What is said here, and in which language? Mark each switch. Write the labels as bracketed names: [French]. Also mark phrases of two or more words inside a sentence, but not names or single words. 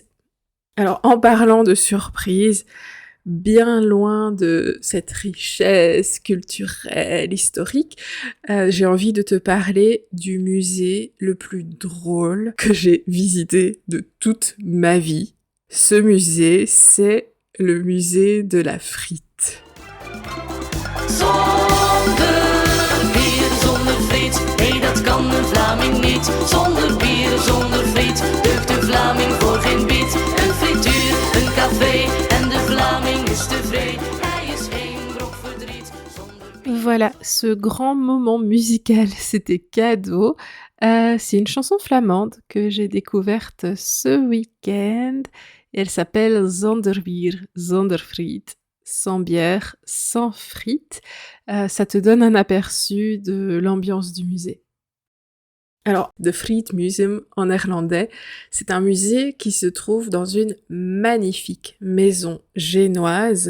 [French] Alors en parlant de surprises, bien loin de cette richesse culturelle, historique, j'ai envie de te parler du musée le plus drôle que j'ai visité de toute ma vie. Ce musée, c'est le musée de la frite. [Dutch] Zonder bier, zonder friet, nee dat kan een Vlaming niet. Zonder bier, zonder friet, deugt de Vlaming voor geen biet. Een frituur, een café en de Vlaming is tevreden. Hij is geen brok verdriet. [French] Voilà, ce grand moment musical, c'était cadeau. C'est une chanson flamande que j'ai découverte ce week-end. Elle s'appelle Zonder bier, zonder friet. Sans bière, sans frites. Ça te donne un aperçu de l'ambiance du musée. Alors, de Frietmuseum en néerlandais, c'est un musée qui se trouve dans une magnifique maison génoise.